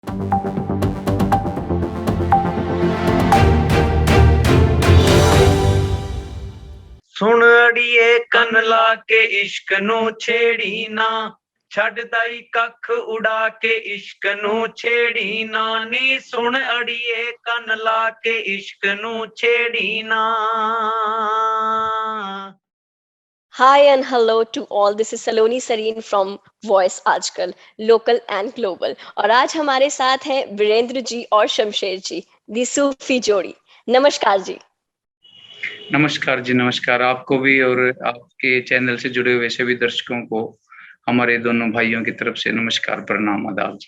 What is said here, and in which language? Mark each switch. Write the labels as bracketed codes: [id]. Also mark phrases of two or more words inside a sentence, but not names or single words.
[pa] ਸੁਣ ਅੜੀਏ ਕੰਨ ਲਾ ਕੇ ਇਸ਼ਕ ਨੂੰ ਛੇੜੀਂ ਨਾ, ਛੱਡ ਦਈਂ ਕੱਖ ਉਡਾ ਕੇ ਇਸ਼ਕ ਨੂੰ ਛੇੜੀਂ ਨਾ ਨੀ। ਸੁਣ ਅੜੀਏ ਕੰਨ ਲਾ ਕੇ ਇਸ਼ਕ ਨੂੰ ਛੇੜੀਂ ਨਾ। [en] Hi and hello to all. This is Saloni Sareen from Voice आजकल लोकल एंड ग्लोबल। [hi] और आज हमारे साथ हैं वीरेंद्र जी और शमशेर जी, दी सूफी जोड़ी। नमस्कार जी। नमस्कार जी, नमस्कार आपको भी और आपके चैनल से जुड़े हुए सभी दर्शकों को हमारे दोनों भाइयों की तरफ से नमस्कार, प्रणाम, आदाब जी।